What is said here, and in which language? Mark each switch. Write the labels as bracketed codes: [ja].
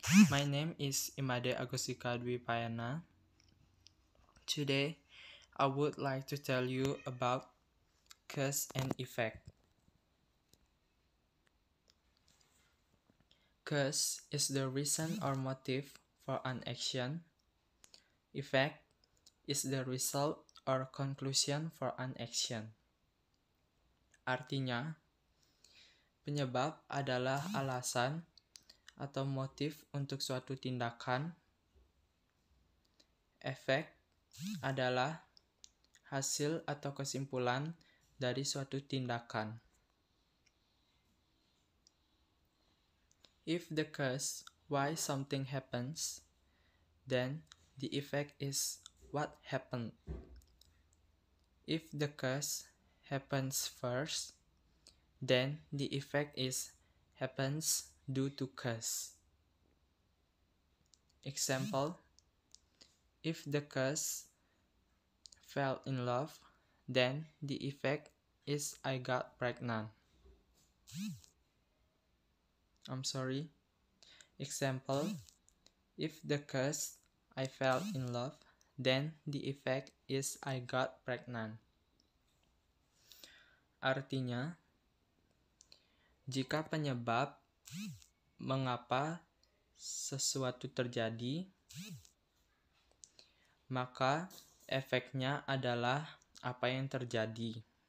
[en] My name is Imade Agustika Dwi Payana. Today, I would like to tell you about cause and effect. Cause is the reason or motive for an action. Effect is the result or conclusion for an action. [id] Artinya, penyebab adalah alasan atau motif untuk suatu tindakan. Efek adalah hasil atau kesimpulan dari suatu tindakan. [en] If the cause why something happens, then the effect is what happened. If the cause happens first, then the effect is happens due to cause. Example, if the cause fell in love, then the effect is I got pregnant. Example, if the cause I fell in love, then the effect is I got pregnant. [id] Artinya, jika penyebab mengapa sesuatu terjadi, maka efeknya adalah apa yang terjadi.